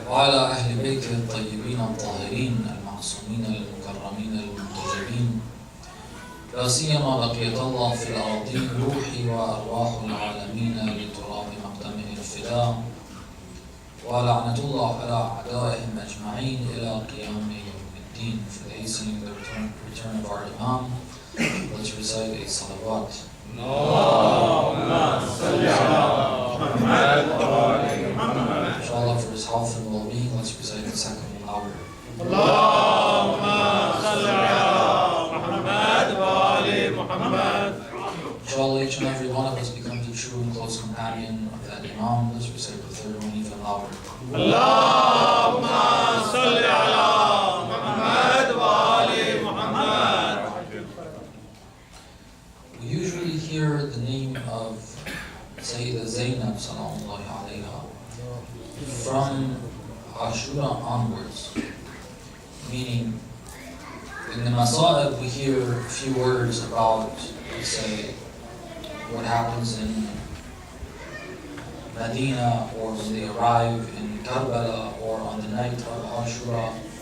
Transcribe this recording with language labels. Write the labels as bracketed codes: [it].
[ar] وعلى أهل بيته الطيبين الطاهرين المعصومين المكرمين المنتجبين، لا سيما بقية الله في الأراضين روحي وأرواح العالمين لتراب مقدمه الفداء، ولعنة الله على أعدائهم أجمعين إلى قيام يوم الدين. [en] For the hastening the return of our Imam, let's recite a salawat. [ar] اللهم صل على محمد وآل محمد. [en] Inshallah, for his health and well-being, let's recite the second one louder. [ar] اللهم صل على محمد وآل محمد. [en] Inshallah, each and every one of us becomes a true and close companion of that Imam. Let's recite the third one even louder. [ar] اللهم صل على محمد وآل محمد. [en] We usually hear the name of Sayyidah Zainab sallallahu alayha from Ashura onwards, meaning in the Masa'ib we hear a few words about, let's say, what happens in Medina or when they arrive in Karbala or on the night of Ashura.